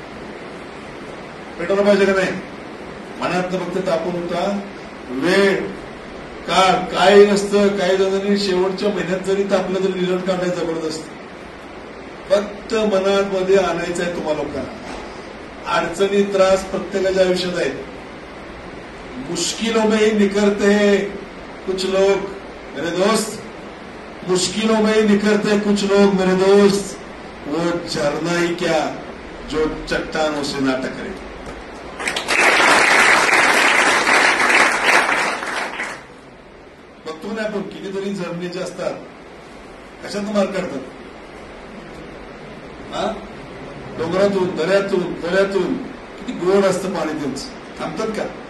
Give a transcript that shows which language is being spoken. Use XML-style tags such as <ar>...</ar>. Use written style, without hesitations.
<mr>पेटवला पाहिजे का नाही. मनात फक्त तापून होता वेळ काळ काही नसतं. काही जणांनी शेवटच्या महिन्यात जरी तापलं तरी रिझल्ट काढायला जबरदस्त. फक्त मनात मध्ये आणायचं आहे तुम्हा लोकांना. अडचणी त्रास प्रत्येकाच्या आयुष्यात आहेत.</mr> <hi>मुश्किलों में ही निकलते हैं कुछ लोग मेरे दोस्त. मुश्किलों में ही निकलते हैं कुछ लोग मेरे दोस्त. वो झरना ही क्या जो चट्टानों से ना टकरे.</hi> <mr>बघतो ना आपण कितीतरी झरणे जे असतात कशात मार्ग काढतात. डोंगरातून, दऱ्यातून किती गोड असतं पाणी त्यांचं. थांबतात का.</mr>